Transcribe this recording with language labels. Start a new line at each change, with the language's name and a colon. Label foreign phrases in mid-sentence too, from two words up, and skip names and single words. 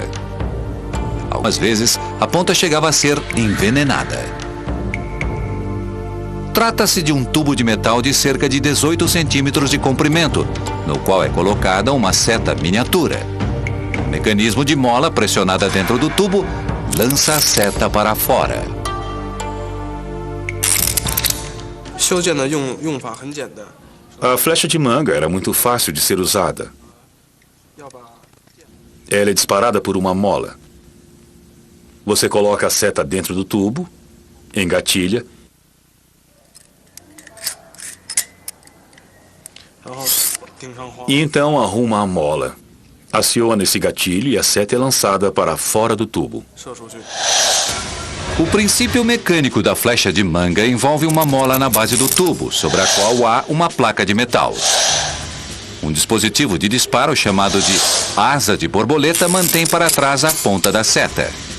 Portuguese: Algumas vezes, a ponta chegava a ser envenenada. Trata-se de um tubo de metal de cerca de 18 centímetros de comprimento, no qual é colocada uma seta miniatura. Um mecanismo de mola pressionada dentro do tubo lança a seta para fora.
Chinese: 修剑的用法很简单，
Portuguese: A flecha de manga era muito fácil de ser usada. Ela é disparada por uma mola. Você coloca a seta dentro do tubo, engatilha,
Chinese: 然后钉上花。
Portuguese: e então arruma a mola. Aciona esse gatilho e a seta é lançada para fora do tubo.
Chinese: 射出去。
Portuguese: O princípio mecânico da flecha de manga envolve uma mola na base do tubo, sobre a qual há uma placa de metal. Um dispositivo de disparo chamado de asa de borboleta mantém para trás a ponta da seta.